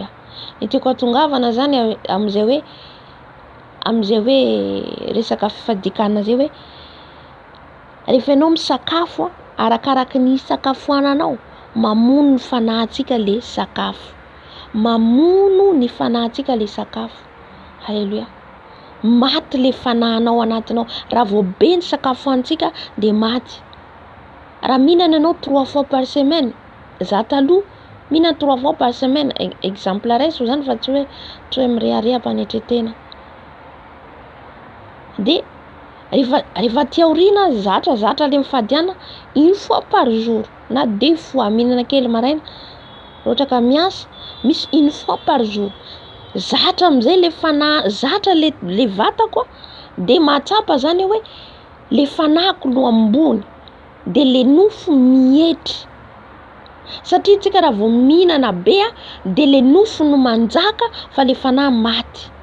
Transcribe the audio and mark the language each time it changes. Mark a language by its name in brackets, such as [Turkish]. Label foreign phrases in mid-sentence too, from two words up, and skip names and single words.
[Malagasy] Ny tiako hatongavana zany am'izay hoe resaka fifadikana zay hoe rehefa ianao misakafo arakaraky ny sakafoananao, mamono ny fanahintsika le sakafo. Mamono ny fanahintsika le sakafo. Alleluia. Maty le fanahinao anatinao. Raha vao be ny sakafoantsika de maty. Raha mihinana ianao [French] 3 fois par semaine, [Malagasy] za taloha mihinana [French] 3 fois par semaine, [Malagasy] exemple raiso zany fa tsy hoe mirehareha-panetretena. De rehefa tia orina zatra le mifadiana [French] 1 fois par jour [Malagasy] na 2 fois, mihinana kely maraina ohatra ka miasa, misy [French] 1 fois par jour. [Malagasy] Zatra am'izay le fanahy, zatra le vatako, de mahatsapa zany hoe le fanahiko no ambony, de le nofo mihetry. Satria tsika raha vao mihinana be de le nofo no manjaka fa le fanahy maty.